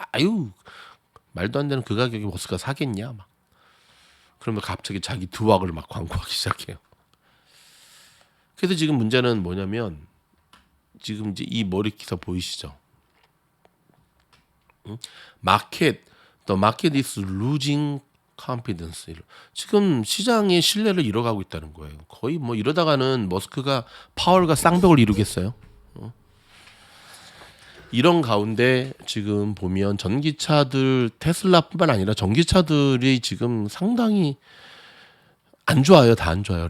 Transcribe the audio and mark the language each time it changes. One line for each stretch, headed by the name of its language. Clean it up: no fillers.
Korean: 아유 말도 안 되는 그 가격에 머스크가 사겠냐 막. 그러면 갑자기 자기 두학을 막 광고하기 시작해요. 그래서 지금 문제는 뭐냐면 지금 이제 이 머리 기사 보이시죠?
English: The market is losing confidence.
Korean: 지금 시장의 신뢰를 잃어가고 있다는 거예요. 거의 뭐 이러다가는 머스크가 파월과 쌍벽을 이루겠어요. 이런 가운데 지금 보면 전기차들 테슬라뿐만 아니라 전기차들이 지금 상당히 안 좋아요. 다 안 좋아요.